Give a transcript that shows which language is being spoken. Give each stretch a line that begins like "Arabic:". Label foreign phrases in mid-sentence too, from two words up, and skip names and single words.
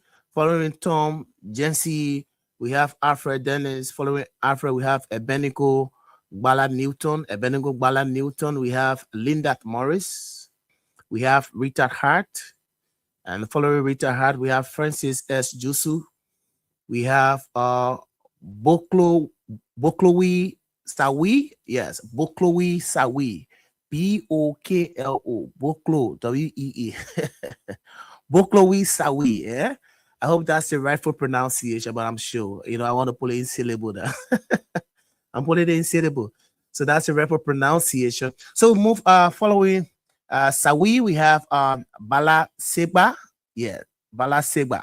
English: Following Tom Jency, we have Alfred Dennis. Following Alfred, we have Ebenico Ballard Newton. We have Linda Morris. We have Rita Hart. And following Rita Hart, we have Francis S. Jusu. We have Boklowi Sawi. Yes, Boklowi Sawi. Boklo, Boklo, W-E-E. Boklowi Sawi, yeah? I hope that's the rightful pronunciation, but I'm sure. I want to put it in syllable there. I'm putting it in syllable. So that's the rightful pronunciation. So move following Sawi, we have Bala Seba. Yeah, Bala Seba.